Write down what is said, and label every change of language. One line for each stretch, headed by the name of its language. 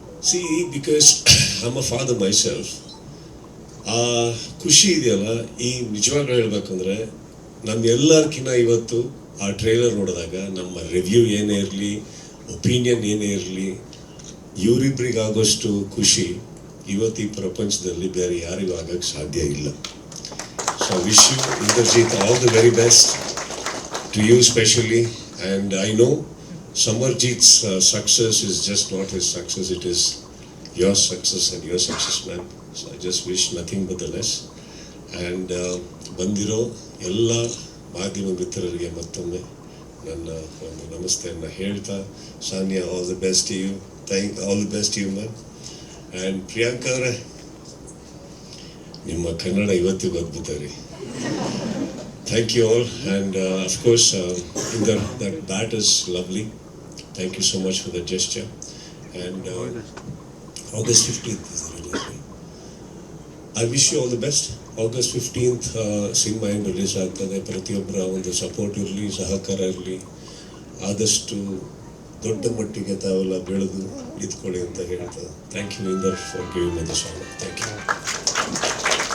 English: See because I am a father myself.
Kannada: ಆ ಖುಷಿ ಇದೆಯಲ್ಲ, ಈ ನಿಜವಾಗ್ಲೂ ಹೇಳ್ಬೇಕಂದ್ರೆ ನಮ್ಮೆಲ್ಲರ್ಕಿನ್ನ ಇವತ್ತು ಆ ಟ್ರೈಲರ್ ನೋಡಿದಾಗ ನಮ್ಮ ರಿವ್ಯೂ ಏನೇ ಇರಲಿ, ಒಪಿನಿಯನ್ ಏನೇ ಇರಲಿ, ಇವರಿಬ್ಬರಿಗಾಗೋಷ್ಟು ಖುಷಿ ಇವತ್ತು ಈ ಪ್ರಪಂಚದಲ್ಲಿ ಬೇರೆ ಯಾರಿಗೂ ಆಗೋಕ್ಕೆ ಸಾಧ್ಯ ಇಲ್ಲ.
English: So wish you Indrajit all the very best to you specially. And I know Samarjit's success is just not his success, it is your success and your success, man. So I just wish nothing but the best.
Kannada: And ಬಂದಿರೋ ಎಲ್ಲ ಮಾಧ್ಯಮ ಮಿತ್ರರಿಗೆ ಮತ್ತೊಮ್ಮೆ ನನ್ನ ಒಂದು ನಮಸ್ತೆಯನ್ನು ಹೇಳ್ತಾ, Sania
English: All the best you, all the best you ma'am.
Kannada: And Priyanka ಅವರೇ, ನಿಮ್ಮ ಕನ್ನಡ ಇವತ್ತಿಗೂ ಅದ್ಭುತ ರೀ.
English: Thank you all, and of course that is lovely. Thank you so much for the gesture. And August 15th is the release, right? I wish you all the best.
Kannada: August 15th cinema ಏನು release ಆಗ್ತದೆ, ಪ್ರತಿಯೊಬ್ಬರ ಒಂದು support ಇರಲಿ, ಸಹಕಾರ ಇರಲಿ. ಆದಷ್ಟು ದೊಡ್ಡ ಮಟ್ಟಿಗೆ ತಾವೆಲ್ಲ ಬೆಳೆದು ನಿಂತ್ಕೊಳ್ಳಿ ಅಂತ ಹೇಳ್ತಾ,
English: Thank you Inder for giving me this honour. Thank you.